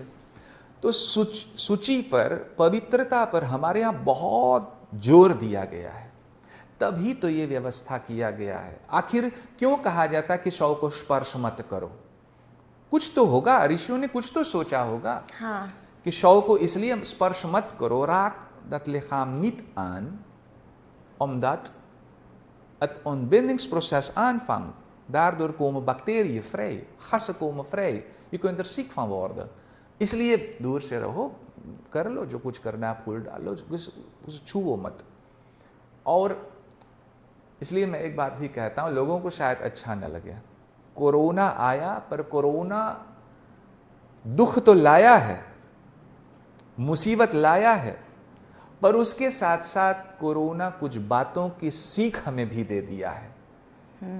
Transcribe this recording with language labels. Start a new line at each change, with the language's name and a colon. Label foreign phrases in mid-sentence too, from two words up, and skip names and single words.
Hindi: तो शुचि पर, पवित्रता पर हमारे यहाँ बहुत जोर दिया गया है, तभी तो ये व्यवस्था किया गया है। आखिर क्यों कहा जाता है कि शव को स्पर्श मत करो? कुछ तो होगा, ऋषियों ने कुछ तो सोचा होगा। हाँ, कि शव को इसलिए स्पर्श मत करो,
Dutch: raak dat lichaam niet aan, omdat het ontbindingsproces aanvangt. Daardoor komen bacteriën vrij, gassen komen vrij. Je kunt er ziek van worden.
Hindi: इसलिए दूर से रहो, कर लो जो कुछ करना है, फूल डालो, उसे छुओ मत। और इसलिए मैं एक बात भी कहता हूँ, लोगों को शायद अच्छा न लगे, कोरोना आया, पर कोरोना दुख तो लाया है, मुसीबत लाया है, पर उसके साथ साथ कोरोना कुछ बातों की सीख हमें भी दे दिया है।